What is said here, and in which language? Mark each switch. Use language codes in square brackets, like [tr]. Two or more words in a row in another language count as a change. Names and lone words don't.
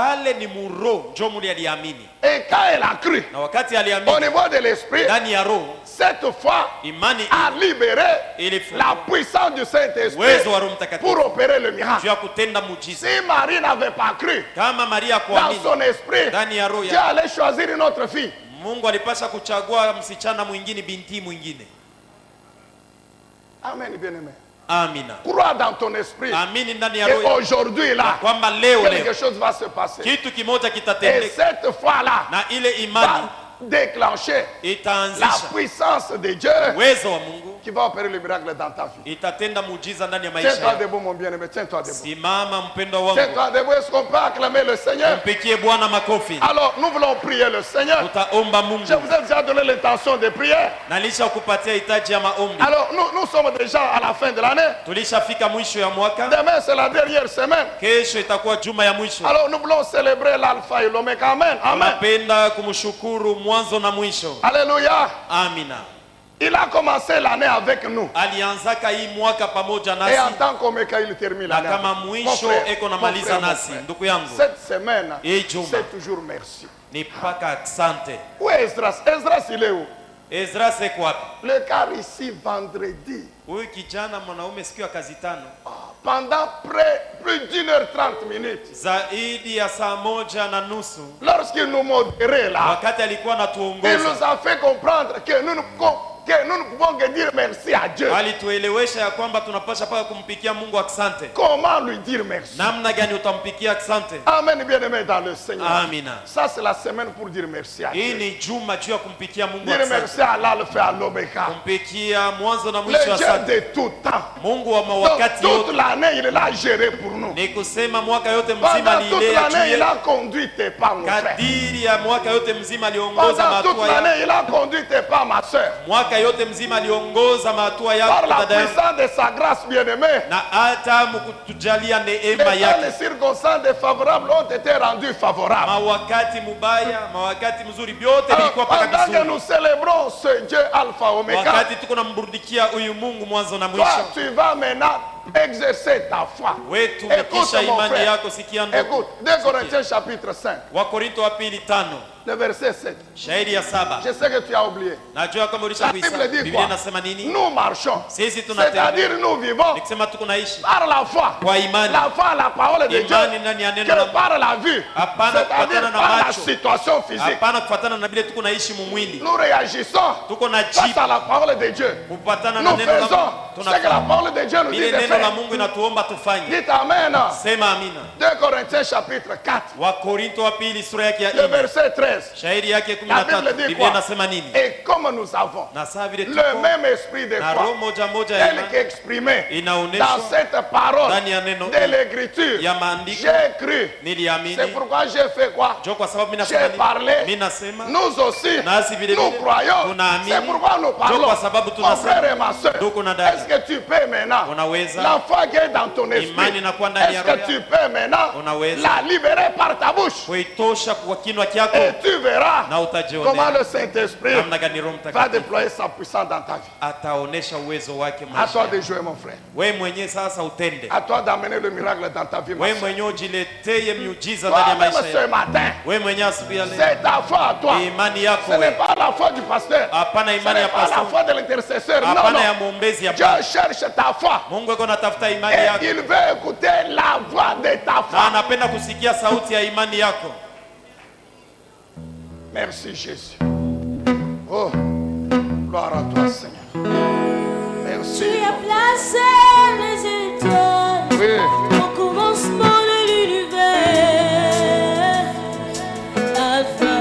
[sw] Pale ni muro njo muli aliamini, [fr] Et quand elle a cru, [sw] na wakati au aliamini [fr] niveau de l'esprit, [sw] ndani ya roho, [fr] cette foi [sw] imani [fr] a libéré [sw] ilifungua [fr] la puissance du Saint-Esprit [sw] uwezo wa Roho Mtakatifu [fr] pour opérer le [sw] juu [fr] miracle. [sw] ya kutenda muujiza. [fr] Si Marie n'avait pas cru, [sw] Kama Maria [fr] dans [sw] kuamini [fr] son esprit, [sw] ndani ya roho [fr] Dieu [sw] ya [fr] allait choisir une autre fille. [sw] Mungu alipasha kuchagua msichana mwingine, binti mwingine. [fr] Amen, bien-aimé. [sw] Amina, [fr] Crois dans ton esprit. [sw] amini ndani ya [fr] Et [sw] roho yako [fr] aujourd'hui, là, [sw] kwamba leo [fr] quelque chose va se passer. [sw] kitu kimoja [fr] Et [sw] kitatendeka, [fr] cette foi-là [sw] na ile imani [fr] va déclencher la [sw] itaanzisha [fr] puissance de Dieu [sw] uwezo wa Mungu, [fr] qui va opérer le miracle dans ta vie. [sw] itatenda muujiza ndani ya maisha [fr] Tiens-toi [sw] yako. [fr] debout, mon bien-aimé. Tiens-toi debout. [sw] Simama mpendwa wangu, [fr] Tiens-toi debout. Est-ce qu'on peut acclamer le Seigneur? [sw] mpikie Bwana makofi. [fr] Alors, nous voulons prier le Seigneur. [sw] Utaomba Mungu, [fr] Je vous ai déjà donné l'intention de prier. [sw] na lisha kupatia hitaji ya maombi. [fr] Alors, nous sommes déjà à la fin de l'année. [sw] Tulishafika mwisho ya mwaka, [fr] Demain, c'est la dernière semaine. kesho itakuwa juma ya mwisho. Alors, nous voulons célébrer l'alpha et l'oméga. Amen. Amen. [sw] Napenda kumshukuru mwanzo na mwisho. [fr] Alléluia. [sw] Amina. [fr] Il a commencé l'année avec nous. [sw] Alianzaka hii mwaka pamoja [fr] Et en [sw] nasi, [fr] tant qu'oméga, il termine [sw] na [fr] l'année. [sw] kama [fr] Mon [sw] mwisho [fr] frère, [sw] eko [fr] mon [sw] namaliza [fr] frère, mon [sw] nasi. [fr] frère. [sw] Ndugu yangu, [fr] Cette semaine, [sw] hii juma [fr] c'est toujours merci. [sw] ni paka asante. [fr] Où est Esdras? Esdras, il est où? [sw] Ezra seko wapi? [fr] Le car ici, vendredi, [sw] Huyu kijana mwanaume siku ya kazi tano, [fr] pendant plus d'1h30, [sw] zaidi ya saa moja na nusu, [fr] lorsqu'il nous modérait là, [sw] wakati alikuwa [fr] il nous [sw] anatuongoza, [fr] a fait comprendre que nous ne pouvons que dire merci à Dieu. [sw] alituelewesha ya kwamba tunapasha paka kumpikia Mungu asante. [fr] Comment lui dire merci? [sw] Namna gani utampikia asante? [fr] Amen, bien-aimé dans le Seigneur. [sw] Amina. [fr] Ça, c'est la semaine pour dire merci à [sw] Hii [fr] Dieu. [sw] ni juma juu ya kumpikia Mungu [fr] Dire merci [sw] asante, [fr] à l'alpha et à l'oméga. [sw] kumpikia mwanzo na [fr] Le [sw] mwisho [fr] Dieu [sw] asante. [fr] de tout temps. [sw] Mungu wa [fr] Donc, [sw] mawakati [fr] toute [sw] yote, [fr] l'année, il l'a géré pour nous. [sw] ni kusema mwaka yote mzima [fr] Pendant toute [sw] alilea [fr] l'année, il [sw] juu [fr] a conduit tes pas, mon frère. [sw] kadiri ya mwaka yote mzima aliongoza [fr] Pendant toute [sw] mahatua ya [fr] l'année, il a conduit tes pas, ma soeur. [sw] mwaka yote mzima aliongoza mahatua [fr] Par [sw] yako [fr] la [sw] dada yangu, [fr] puissance de sa grâce, bien-aimée, [sw] na hata mkutujalia neema [fr] les [sw] yake. [fr] circonstances défavorables ont été rendues favorables. [sw] Mawakati mubaya, mawakati mzuri, vyote [fr] Alors, [sw] vilikuwa paka [fr] pendant que [sw] vizuri. [fr] nous célébrons ce Dieu Alpha Omega, [sw] Wakati tuko namburudikia huyu Mungu mwanzo na [fr] toi, [sw] mwisho, [fr] tu vas maintenant exercer ta foi. [sw] wewe tumikisha [fr] Écoute, mon [sw] imani [fr] frère. [sw] yako. Sikia ndugu, [fr] Écoute, 2 Corinthiens chapitre 5, [sw] Wakorinto wa pili 5 [fr] le verset 7. [sw] shairi ya 7. [fr] Je sais que tu as oublié. [sw] Najua kama [fr] La [sw] ulisha [fr] Bible [sw] kuisoma. [fr] dit [sw] Biblia [fr] quoi? [sw] inasema nini? [fr] Nous marchons. [sw] Sisi tunatembea, [fr] C'est-à-dire nous vivons [sw] nikisema tuko naishi [fr] par la foi. [sw] kwa imani. [fr] La foi à la parole de Dieu. [sw] Imani ndani ya neno la [fr] Que [sw] Mungu, [fr] par la vue. [sw] Hapana [fr] C'est-à-dire [sw] kufuatana na [fr] par la [sw] macho, [fr] situation physique. [sw] hapana kufuatana na vile tuko naishi mumwili. [fr] Nous réagissons [sw] Tuko na [fr] face [sw] jibu [fr] à la parole de Dieu. [sw] kupatana na [fr] Nous [sw] neno la [fr] faisons [sw] Mungu. [fr] ce que la [sw] Tunafanya [fr] parole de Dieu nous dit [sw] vile [fr] de [sw] neno la [fr] faire. [sw] Mungu inatuomba tufanye. [fr] Dites Amen. [sw] Sema amina. [fr] 2 Corinthiens chapitre 4, [sw] Wakorinto wa pili sura yake ya [fr] le [sw] 4 [fr] verset 13. [sw] shairi yake [fr] La Bible [sw] 13. [fr] dit [sw] Biblia [fr] quoi? [sw] inasema nini? [fr] Et comme nous avons [sw] Na saa vile [fr] le [sw] tuko [fr] même esprit de [sw] na roho [fr] foi, [sw] moja moja ya [fr] tel [sw] imani [fr] qu'exprimé dans [sw] inaonyeshwa [fr] cette parole [sw] ndani ya neno [fr] de l'écriture, [sw] ya maandiko. [fr] j'ai cru. [sw] Niliamini, [fr] C'est pourquoi j'ai fait quoi? [sw] jo kwa sababu mimi [fr] J'ai [sw] nasema nini? [fr] parlé. [sw] Mimi nasema [fr] Nous aussi, [sw] nasi vile [fr] nous [sw] vile [fr] croyons. [sw] tunaamini. [fr] C'est pourquoi nous [sw] Jo [fr] parlons. [sw] kwa sababu [fr] Mon frère et [sw] tunasema [fr] ma soeur, [sw] ndugu na [fr] est-ce [sw] dada, [fr] que tu peux maintenant, [sw] Unaweza. [fr] la foi qui est dans ton esprit, [sw] Imani inakuwa ndani ya [fr] est-ce que [sw] roho [fr] tu peux maintenant [sw] Unaweza. [fr] la libérer par ta bouche? [sw] kuitosha kwa kinywa chako [fr] Et tu verras [sw] na [fr] comment [sw] utajionea [fr] le Saint-Esprit [sw] namna gani Roho [fr] va [sw] Mtakatifu [fr] déployer sa puissance dans ta vie. [sw] ataonesha uwezo wake [fr] À toi [sw] maisha. [fr] de jouer, mon frère. [sw] Wewe mwenyewe sasa utende. [fr] À toi d'amener le miracle dans ta vie, ma [sw] Wewe [fr] soeur. [sw] mwenyewe ujiletee miujiza ndani ya [fr] Toi-même [sw] maisha [fr] ce [sw] yako. [fr] matin, [sw] Wewe mwenyewe asubuhi ya leo. [fr] c'est ta foi à toi. [sw] Imani yako [fr] Ce n'est [sw] wewe. [fr] pas la foi du pasteur. [sw] Hapana [fr] Ce [sw] imani [fr] n'est [sw] ya [fr] pas la [sw] pastor. [fr] foi de l'intercesseur. Non, [sw] Hapana ya [fr] non. [sw] muombezi ya [fr] Dieu cherche ta foi. [sw] Mungu yuko anatafuta imani [fr] Et [sw] yako. [fr] il veut écouter la voix de ta [sw] Na [fr] foi. [sw] anapenda kusikia sauti ya imani yako. [fr] Merci Jésus. Oh, gloire à toi Seigneur. Merci. Tu as placé les étoiles Oui. au commencement de l'univers. Alpha,